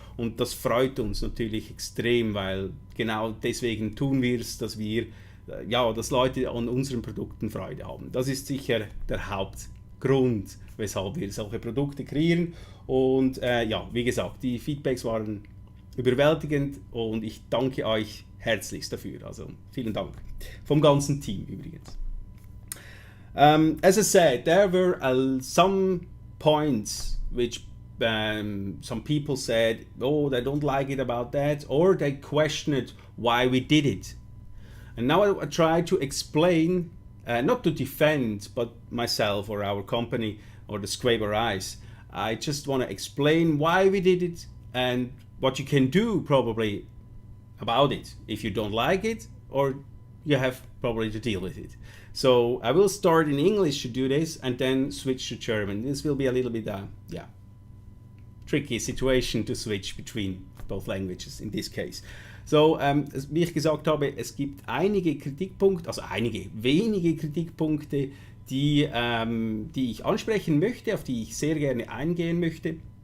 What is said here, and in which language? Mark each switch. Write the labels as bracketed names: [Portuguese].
[German] Und das freut uns natürlich extrem, weil genau deswegen tun wir es, dass Leute an unseren Produkten Freude haben. Das ist sicher der Hauptgrund, weshalb wir solche Produkte kreieren. Und wie gesagt, die Feedbacks waren überwältigend und ich danke euch herzlichst dafür. Also vielen Dank. Vom ganzen Team übrigens. [English] As I said, there were some points which some people said, oh, they don't like it about that, or they questioned why we did it. And now I try to explain, not to defend, but myself or our company or the SQuape A. I just want to explain why we did it and what you can do probably about it if you don't like it, or you have probably to deal with it. So I will start in English to do this and then switch to German. This will be a little bit tricky situation to switch between both languages in this case. [German] So, wie ich gesagt habe, es gibt wenige Kritikpunkte, die ich ansprechen möchte, auf die ich sehr gerne eingehen möchte.